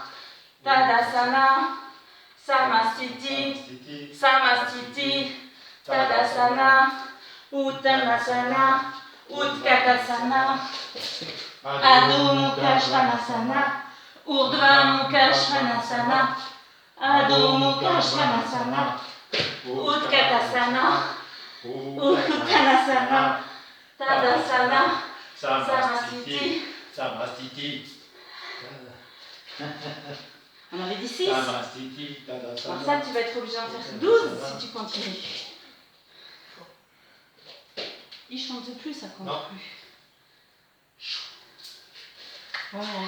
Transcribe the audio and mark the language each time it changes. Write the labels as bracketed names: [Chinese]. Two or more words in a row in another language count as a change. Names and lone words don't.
[Sanskrit] Tadasana, Samastiti, Samastiti, Tadasana, Uttanasana, Utkatasana, Adho Mukha Svanasana, Urdhva Mukha Svanasana, Adho Mukha Svanasana, Utkatasana, Uttanasana, Tadasana, Samastiti. Samastiti. [French] On avait dit 6. [Sanskrit] Samastiti. Tadasana. [French] Alors ça, tu vas être obligé d'en faire 12 si tu continues. Il chante plus, ça compte Non. plus. Voilà.